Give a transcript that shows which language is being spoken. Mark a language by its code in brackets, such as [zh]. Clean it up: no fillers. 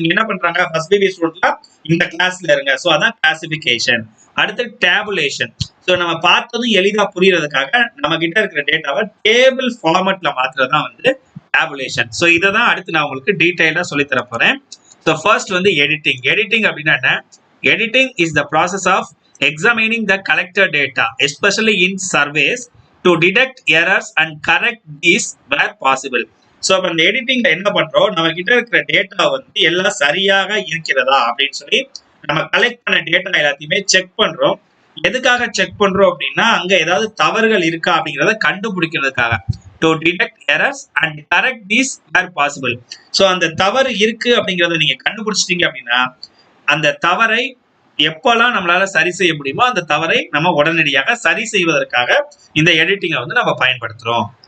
[ta] இங்க என்ன பண்றாங்க, ஃபர்ஸ்ட் பிபிஏ ஸ்டூடெண்ட்லாம் இந்த கிளாஸ்ல இருங்க. ஸோ அதான் கிளாசிபிகேஷன். அடுத்து டேபுலேஷன். ஸோ நம்ம பார்த்ததும் எளிதா புரியறதுக்காக நம்ம கிட்ட இருக்கிற டேட்டாவை டேபிள் ஃபார்மட்ல மாத்துறது தான் வந்து டேபுலேஷன். ஸோ இதை தான் அடுத்து நான் உங்களுக்கு டீடைலா சொல்லி தர போறேன். ஸோ ஃபர்ஸ்ட் வந்து எடிட்டிங். எடிட்டிங் அப்படின்னா என்ன? [en] Editing is the process of examining the collected data, especially in surveys, to detect errors and correct these where possible. [ta] So அப்போ இந்த எடிட்டிங்ல என்ன பண்றோம், நம்ம கிட்ட இருக்கிற டேட்டா வந்து எல்லாம் சரியாக இருக்கிறதா அப்படின்னு சொல்லி நம்ம கலெக்ட் பண்ண டேட்டா எல்லாத்தையுமே செக் பண்றோம். எதுக்காக செக் பண்றோம் அப்படின்னா, அங்க ஏதாவது தவறுகள் இருக்கா அப்படிங்கிறத கண்டுபிடிக்கிறதுக்காக. [en] To detect errors and correct these where possible. [ta] So அந்த தவறு இருக்கு அப்படிங்கிறத நீங்க கண்டுபிடிச்சிட்டீங்க அப்படின்னா, அந்த தவறை எப்பெல்லாம் நம்மளால சரி செய்ய முடியுமோ அந்த தவறை நம்ம உடனடியாக சரி செய்வதற்காக இந்த எடிட்டிங்கை வந்து நம்ம பயன்படுத்துறோம்.